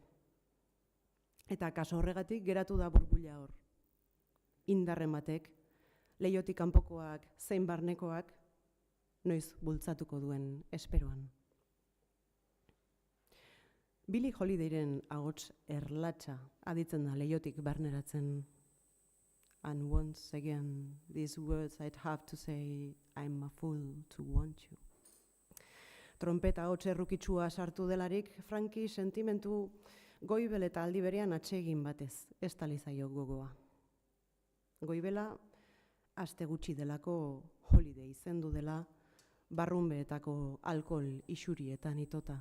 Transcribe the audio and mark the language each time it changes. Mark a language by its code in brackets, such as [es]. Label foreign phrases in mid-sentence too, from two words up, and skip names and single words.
[eu] Eta kaso horregatik geratu da burbuila hor. Indarren batek, leihotik kanpokoak zein barnekoak, noiz bultzatuko duen esperoan. Billie Holidayren ahots erlatza aditzen da leihotik barneratzen. [en] And once again, these words I'd have to say, I'm a fool to want you. [eu] Trompeta ahots errukitsua sartu delarik, Franki sentimentu goibel eta aldi berean atsegin batez, ez talizaio gogoa. Goibela, aste gutxi delako Holiday izendu dela, barrunbeetako alkohol isurietan itota.